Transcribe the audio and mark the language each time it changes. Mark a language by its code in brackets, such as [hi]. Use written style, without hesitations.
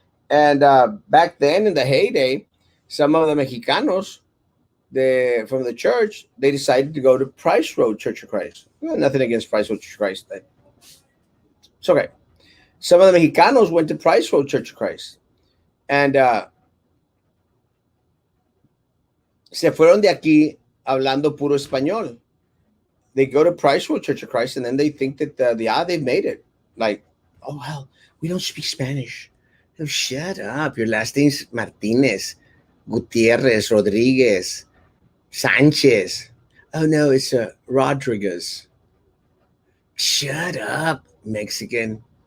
[en] And back then in the heyday, some of the Mexicanos from the church, they decided to go to Price Road Church of Christ. Well, nothing against Price Road Church of Christ. It's okay. Some of the Mexicanos went to Price Road Church of Christ. [es] And se fueron de aquí hablando puro español. [en] They go to Price Road Church of Christ, and then they think that they've made it. Like, oh, well, we don't speak Spanish. Oh, shut up. Your last name's Martinez, Gutierrez, Rodriguez, Sanchez. Oh, no, it's Rodriguez. Shut up, Mexican.